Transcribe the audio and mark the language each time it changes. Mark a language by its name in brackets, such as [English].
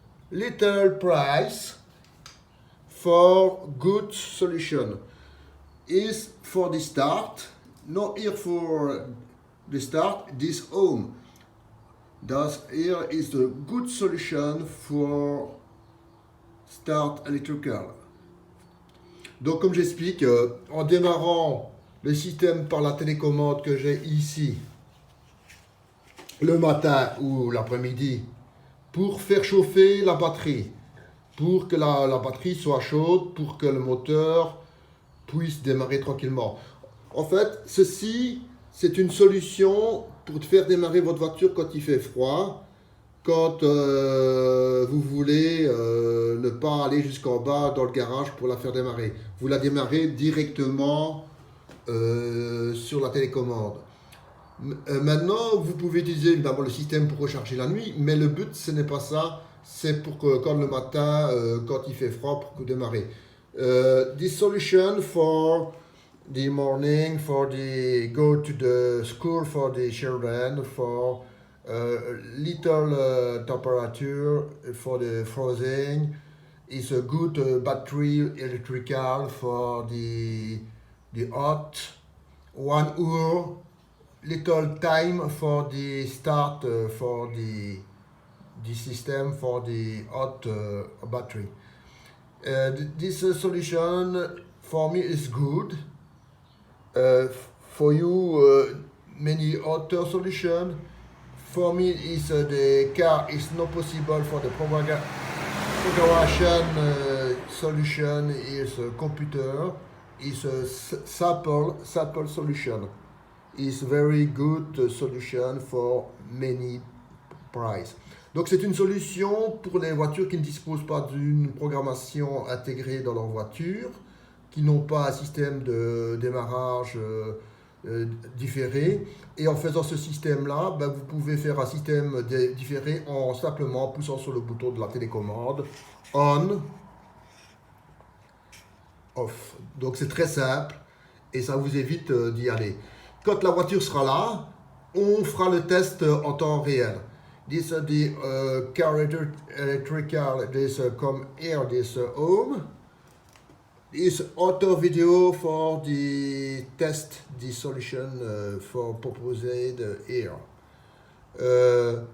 [English] Little price for good solution is for the start. Not here for the start, this home. Thus, here is the good solution for start electrical. [French] Donc, comme j'explique, en démarrant le système par la télécommande que j'ai ici, le matin ou l'après-midi, pour faire chauffer la batterie, pour que la batterie soit chaude, pour que le moteur puisse démarrer tranquillement. En fait, ceci, c'est une solution pour faire démarrer votre voiture quand il fait froid, quand vous voulez ne pas aller jusqu'en bas dans le garage pour la faire démarrer. Vous la démarrez directement sur la télécommande. Maintenant, vous pouvez utiliser d'abord le système pour recharger la nuit, mais le but, ce n'est pas ça. C'est pour que quand le matin, quand il fait froid, pour démarrer. [English] This solution for the morning, for the go to the school for the children, for little temperature, for the frozen, is a good battery electrical for the hot 1 hour, little time for the start for the system for the hot battery. This solution for me is good. For you, many other solution. For me, is the car is not possible for the programmation solution. Is a computer. Is a sample solution. Is very good solution for many price. [French] Donc c'est une solution pour les voitures qui ne disposent pas d'une programmation intégrée dans leur voiture, qui n'ont pas un système de démarrage différé. Et en faisant ce système-là, vous pouvez faire un système différé en simplement poussant sur le bouton de la télécommande on, off. Donc c'est très simple et ça vous évite d'y aller. Quand la voiture sera là, on fera le test en temps réel. [English] This the car electrical. This come here. This home. This auto video for the test the solution for proposed here.